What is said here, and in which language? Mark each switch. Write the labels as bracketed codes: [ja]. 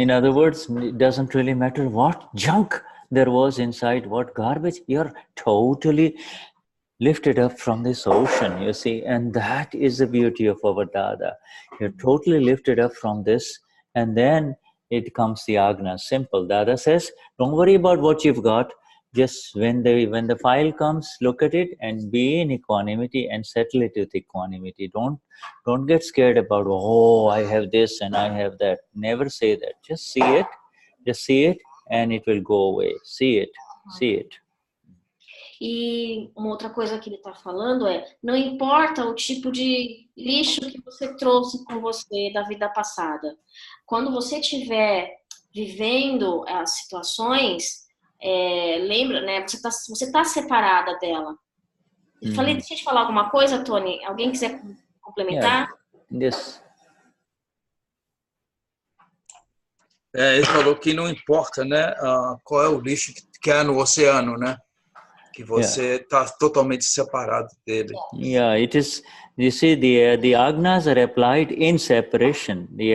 [en] In other words, it doesn't really matter what junk there was inside, what garbage, you're totally lifted up from this ocean, you see, and that is the beauty of our Dada. You're totally lifted up from this, and then it comes the Agna, simple. Dada says, don't worry about what you've got. Just when the file comes, look at it and be in equanimity and settle it with equanimity. Don't get scared about, I have this and I have that. Never say that. Just see it, and it will go away. See it. [pt] E uma outra coisa que ele está falando não importa o tipo de lixo que você trouxe com você da vida passada. Quando você estiver vivendo as situações, lembra, né? Você tá separada dela. Deixa eu te falar alguma coisa, Tony? Alguém quiser complementar? [en] Yes. [pt] Ele falou que não importa, né, qual é o lixo que há no oceano, né? que você está totalmente separado dele. [en] Yeah, it is. You see, the agnas are applied in separation.